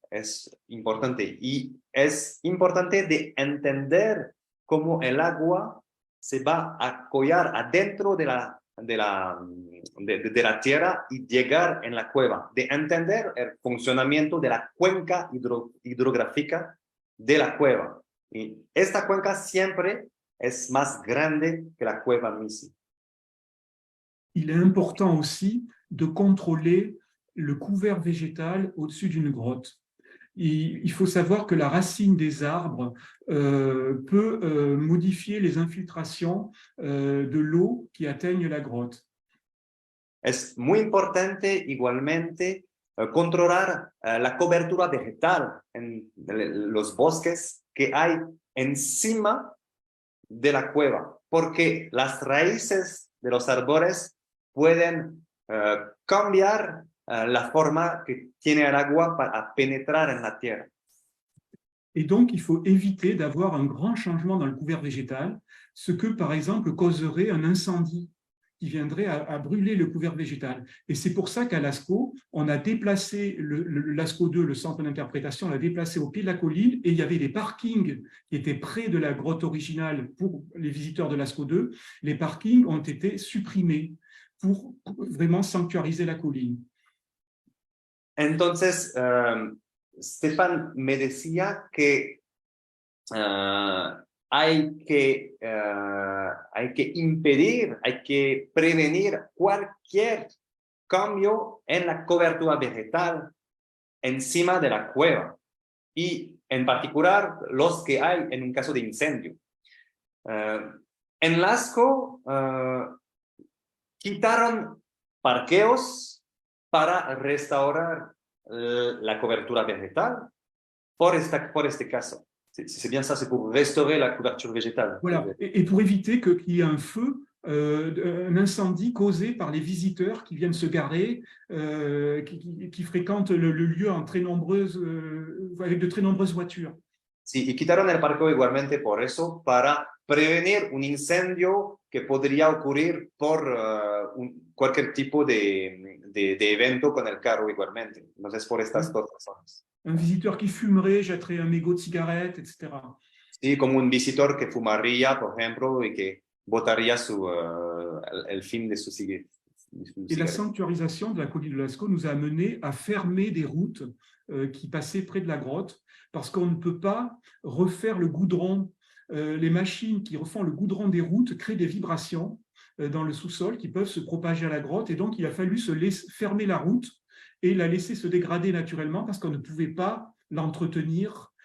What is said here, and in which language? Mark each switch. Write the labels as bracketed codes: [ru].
[es] Es importante. Y es importante de entender cómo el agua se va a collar adentro de la tierra y llegar en la cueva. De entender el funcionamiento de la cuenca hidrográfica de la cueva. Y esta cuenca siempre es más grande que la cueva misma. [fr] Il est important aussi de contrôler le couvert végétal au-dessus d'une grotte. Il faut savoir que la racine des arbres peut modifier les infiltrations de l'eau qui atteignent la grotte. [es] Es muy importante igualmente controlar la cobertura vegetal en los bosques que hay encima de la cueva, porque las raíces de los árboles pueden cambiar la forma que tiene el agua para penetrar en la tierra. [fr] Et donc, il faut éviter d'avoir un grand changement dans le couvert végétal, ce que, par exemple, causerait un incendie qui viendrait à brûler le couvert végétal. Et c'est pour ça qu'à Lascaux, on a déplacé le Lascaux 2, le centre d'interprétation, on l'a déplacé au pied de la colline, et il y avait des parkings qui étaient près de la grotte originale pour les visiteurs de Lascaux 2. Les parkings ont été supprimés pour vraiment sanctuariser la colline. [es] Entonces, Stefan me decía que hay que impedir, hay que prevenir cualquier cambio en la cobertura vegetal encima de la cueva y en particular los que hay en un caso de incendio. En Lascaux quitaron parqueos para restaurar la cobertura vegetal por este caso. [fr] C'est bien ça, c'est pour restaurer la couverture végétale. Voilà, et pour éviter qu'il y ait un feu, un incendie causé par les visiteurs qui viennent se garer, qui fréquentent le lieu en très avec de très nombreuses voitures. [es] Sí, y quitaron el parqueo igualmente por eso, para prevenir un incendio que podría ocurrir por cualquier tipo de evento con el carro igualmente. Entonces, por estas dos razones. [fr] Un visiteur qui fumerait jetterait un mégot de cigarette, etc. [es] Sí, como un visitor que fumaría, por ejemplo, y que botaría el fin de su cigarette. [fr] Et la sanctuarisation de la colline de Lascaux nous a amené à fermer des routes qui passaient près de la grotte, parce qu'on ne peut pas refaire le goudron. Les machines qui refont le goudron des routes créent des vibrations dans le sous-sol qui peuvent se propager à la grotte, et donc il a fallu fermer la route et la laisser se dégrader naturellement parce qu'on ne pouvait pas l'entretenir.